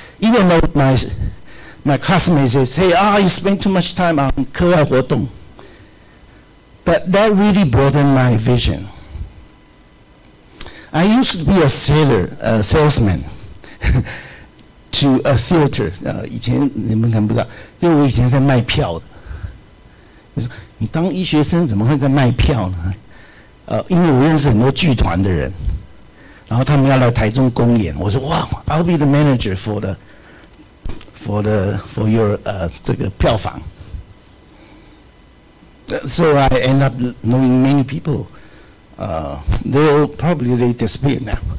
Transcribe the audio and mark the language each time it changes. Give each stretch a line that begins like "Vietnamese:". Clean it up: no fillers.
English: Even though my classmates say, hey, you spend too much time on
Chinese: 课外活动.
English: But that really broadened my vision. I used to be a salesman to a theater.
Chinese: 以前你们可能不知道，因为我以前在卖票的。我说你当医学生怎么会在卖票呢？因为我认识很多剧团的人，然后他们要来台中公演，我说哇 ，
English: I'll be the manager for your
Chinese: 这个票房。
English: So I end up knowing many people. They disappear now.